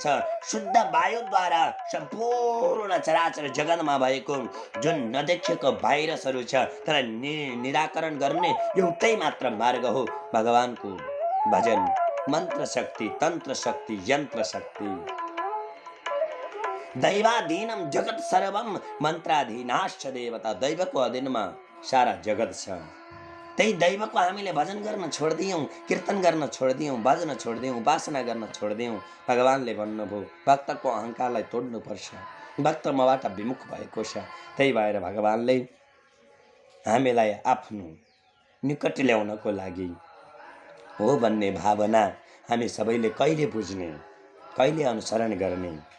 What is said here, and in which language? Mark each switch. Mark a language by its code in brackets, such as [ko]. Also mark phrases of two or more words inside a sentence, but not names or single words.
[ne] शुद्ध वायुद्वारा सम्पूर्ण चराचर जगतमा भएको जुन नदेखेको भाइरसहरू छ तर निराकरण गर्ने एउटै मात्र मार्ग हो भगवानको भजन, मन्त्र शक्ति, तन्त्र शक्ति, यन्त्र शक्ति। [sa] दैवाधीनम जगत सर्वम मन्त्राधीनाश्च देवता। [ne] दैवको अधीनमा सारा जगत छ। त्यही दैवको हामीले भजन गर्न छोडिदियौँ, कीर्तन गर्न छोडिदियौँ, भजन छोडिदियौँ, उपासना गर्न छोडिदियौँ। भगवानले भन्नुभयो भक्तको अहङ्कारलाई तोड्नुपर्छ, भक्त मबाट विमुख भएको छ। त्यही भएर भगवानले हामीलाई आफ्नो निकट ल्याउनको लागि हो भन्ने भावना हामी सबैले कहिले बुझ्ने, कहिले अनुसरण गर्ने?